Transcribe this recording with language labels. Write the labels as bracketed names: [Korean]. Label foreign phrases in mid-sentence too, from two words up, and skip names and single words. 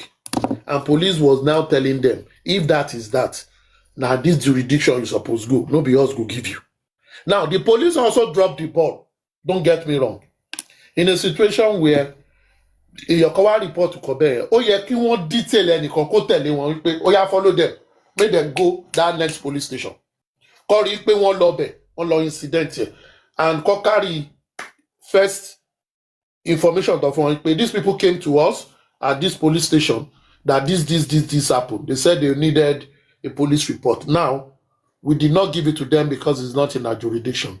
[English] And police was now telling them, if that is that, now this jurisdiction you supposed to go. Nobody else will give you. Now, the police also dropped the ball. Don't get me wrong. In a situation where your cover report to Kobe, [Yoruba] ki won detail ẹnìkan kó tẹ̀lé wọn wípé [English] follow them. Make them go that next police station. [Yoruba] Kó rí pé wọ́n lọ bẹ̀, wọ́n lọ [English] incident here. And kó carry first information of these people came to us at this police station that this happened. They said they needed a police report. Now, we did not give it to them because it's not in our jurisdiction.